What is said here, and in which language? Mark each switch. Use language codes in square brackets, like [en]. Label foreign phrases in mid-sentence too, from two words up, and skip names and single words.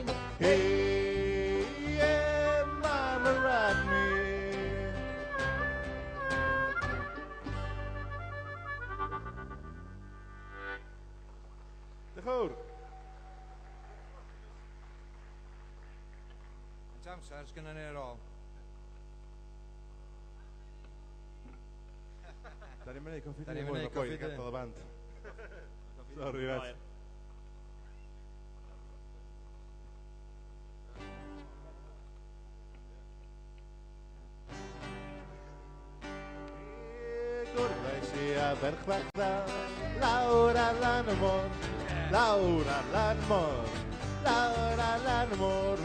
[en] Hey, yeah, mama, rock me. De Goor. [cy] It's amser, sgynna ni ar ôl. Da ni'n mynd i coffi Da ni'n dyn mynd i coffi dyn. gadael y band. Sorry, Red. Gwrddais i a ferch bach dda, lawr ar lan y môr, lawr ar lan y môr, lawr ar lan y môr.